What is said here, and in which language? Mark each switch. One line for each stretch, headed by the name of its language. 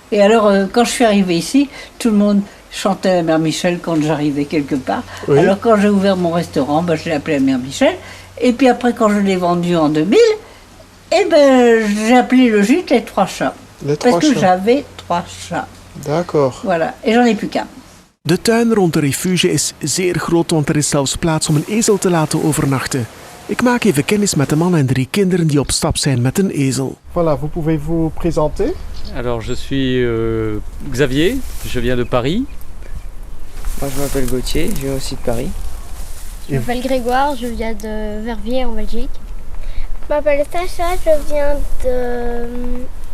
French: Et alors, quand je suis arrivée ici, tout le monde chantait la mère Michel quand j'arrivais quelque part. Oui. Alors quand j'ai ouvert mon restaurant, je l'ai appelé la mère Michel. Et puis après, quand je l'ai vendu en 2000, j'ai appelé le gîte Les Trois Chats. Les Parce Trois que Chats. j'avais 3 chats. D'accord. Voilà. Et j'en ai plus qu'un.
Dutch: De tuin rond de refuge is zeer groot, want er is zelfs plaats om een ezel te laten overnachten. Ik maak even kennis met de man en 3 kinderen die op stap zijn met een ezel.
French: Voilà, vous pouvez vous présenter? Alors je suis Xavier, je viens de Paris. Moi je m'appelle Gauthier, je viens aussi de Paris. Je m'appelle Grégoire, je viens de Verviers en Belgique. Je m'appelle Sacha, je viens de